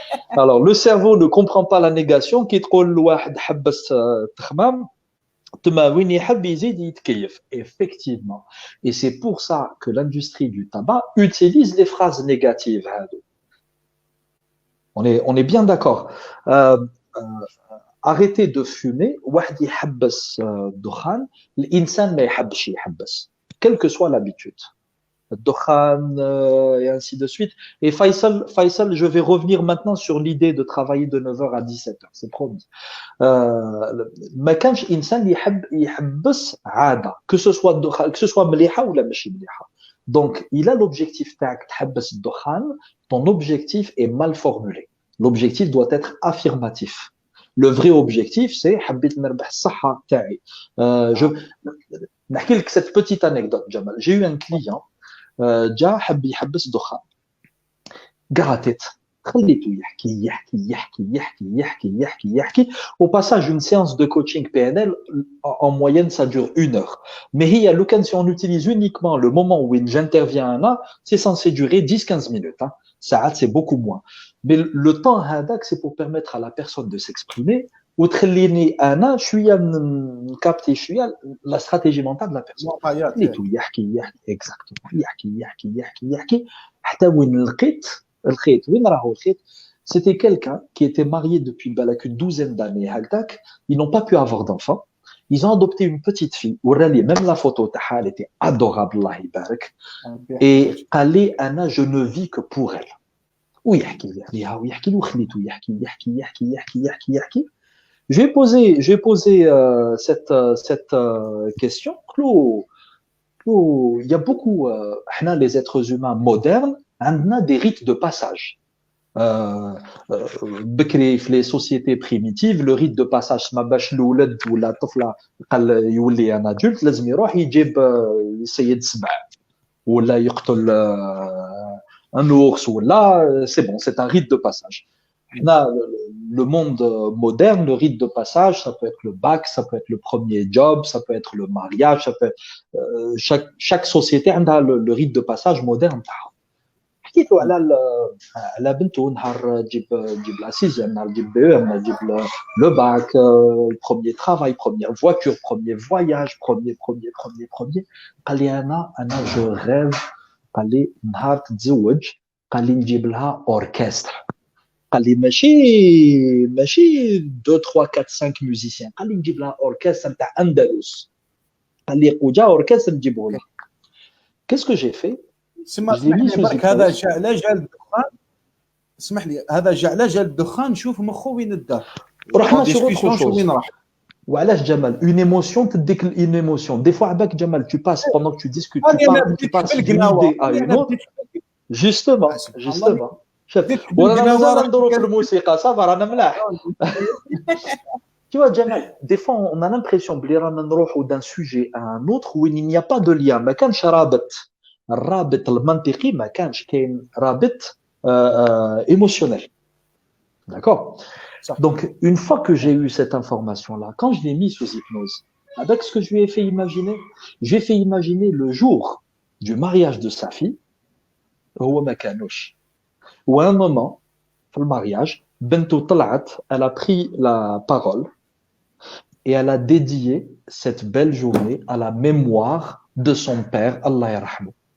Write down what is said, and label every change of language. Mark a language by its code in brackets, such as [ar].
[fr] Alors le cerveau ne comprend pas la négation [ar] كي تقول لواحد حبس تخمام تما وين يحب يزيد يتكيف. [fr] Effectivement et c'est pour ça que l'industrie du tabac utilise les phrases négatives [ar] هادو. [fr] On est bien d'accord. Arrêtez de fumer [ar] واحد يحبس الدخان الانسان ما يحبش يحبس [fr] quelle que soit l'habitude. [ar] الدخان [fr] et ainsi de suite. Et Faisal, je vais revenir maintenant sur l'idée de travailler de 9h à 17h, c'est promis. [ar] ما كانش انسان يحبس عاده [fr] que ce soit [ar] مليحه ولا ماشي مليحه. [fr] Donc il a l'objectif [ar] تاعك تحبس الدخان. [fr] Ton objectif est mal formulé. L'objectif doit être affirmatif. Le vrai objectif, c'est [ar] حبيت نربح الصحة تاعي. نحكي لك [fr] cette petite anecdote, Jamal. J'ai eu un client, [ar] جا حب يحبس دخان. قعدت خليته يحكي يحكي يحكي يحكي يحكي يحكي يحكي. [fr] Au passage, une séance de coaching PNL, en moyenne, ça dure 1 heure. Mais si on utilise uniquement le moment où j'interviens, c'est censé durer 10-15 minutes. Hein. Ça, c'est beaucoup moins. Mais le temps, c'est pour permettre à la personne de s'exprimer. Ou [ar] تخليني انا شويه نكابتي شويه [fr] la stratégie mentale de la personne. [ar] خليته يحكي يحكي exactement يحكي يحكي يحكي يحكي حتى وين الخيط وين راهو الخيط. [fr] C'était quelqu'un qui était marié depuis une douzaine d'années. Ils n'ont pas pu avoir d'enfants. Ils ont adopté une petite fille. Même la photo, elle était adorable, Allah يبارك. Et [ar] قال أنا [fr] je ne vis que pour elle. [ar] ويحكي ليها ويحكي له خليته يحكي يحكي يحكي يحكي يحكي يحكي. [fr] Je vais poser cette question. Il y a beaucoup, les êtres humains modernes, on a des rites de passage. في les sociétés primitives, le rite de passage [ar] ما باش الولد ولا الطفل قال يولي انا [fr] adulte [ar] لازم يروح يجيب يصيد سبع ولا يقتل [fr] un ours ولا c'est bon, c'est un rite de passage. Là, le monde moderne, le rite de passage, ça peut être le bac, ça peut être le premier job, ça peut être le mariage, ça peut être, chaque société a le rite de passage moderne. [ar] حكيتوا على بنته نهار تجيب لا سيزيام نهار تجيب بي ام تجيب لو باك [fr] premier travail, première voiture, premier voyage, premier [ar] قال لي انا جو rêve قال لي نهار تتزوج قال لي نجيب لها اوركستر. قال لي ماشي 2 3 4 5 musiciens. قال لي نجيب لها اوركستر نتاع اندلس. قال لي قوجا اوركستر نجيبه لها. [fr] Qu'est-ce que j'ai fait؟ [ar] هذا جا على جال الدخان. اسمح لي هذا جا على جال الدخان. نشوف مخو وين الدار. رحنا شو وين راح. وعلاش [fr] جمال une émotion [ar] تديك [fr] une émotion. Des fois [ar] عباك [fr] جمال tu passes pendant que tu discutes tu passes d'une idée à une autre. Justement. [ar] ورانا مازال ندورو في الموسيقى صافا رانا ملاح. [fr] Tu vois, Jamal, des fois, on a l'impression [ar] بلي رانا نروحو [fr] d'un sujet à un autre où il n'y a pas de lien. [ar] ما كانش رابط. الرابط المنطقي ما كانش كاين رابط émotionnel. [fr] D'accord? Donc, une fois que j'ai eu cette information-là, quand je l'ai mis sous hypnose, avec ce que je lui ai fait imaginer, j'ai fait imaginer le jour du mariage de sa fille, [ar] هو ما كانوش. [fr] Ou à un moment, pour le mariage, Bento Talat, elle a pris la parole et elle a dédié cette belle journée à la mémoire de son père, Allah yarhamou.